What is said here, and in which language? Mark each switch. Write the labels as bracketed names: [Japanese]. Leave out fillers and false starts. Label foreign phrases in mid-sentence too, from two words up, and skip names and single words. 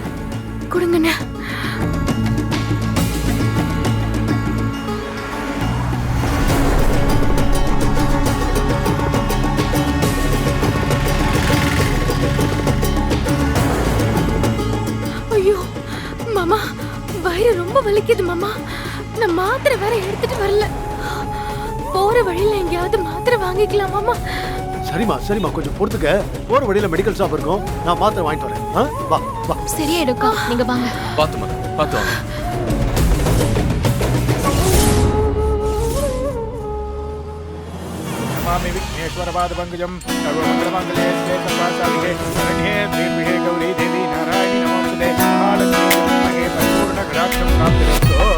[Tamil] குடுங்கண்ணே. ஐயோ மாமா, வயிறு ரொம்ப வலிக்குது மாமா. நான் மாத்திரை வேற எடுத்துட்டு வரல. போற வழியில எங்கேயாவது மாத்திரை வாங்கிக்கலாம் மாமா. சரிம்மா சரிம்மா, கொஞ்சம் பொறுத்துக்க. போற வழியில [English] medical shop [Tamil] இருக்கும், நான் மாத்திரை வாங்கிட்டு வரேன். வா வா. சரியாயிடும்க்கா, நீங்க வாங்க. பாத்துமா பாத்து வாங்க. [Sanskrit] नमामि विघ्नेश्वरपादपङ्कजं सर्वमङ्गलमङ्गले सर्वासाधिके शरण्ये त्र्यम्बके गौरी देवी नारायणी नमोस्तुते महालक्ष्मी नमः परिपूर्णकटाक्षं प्राप्तिरस्तु।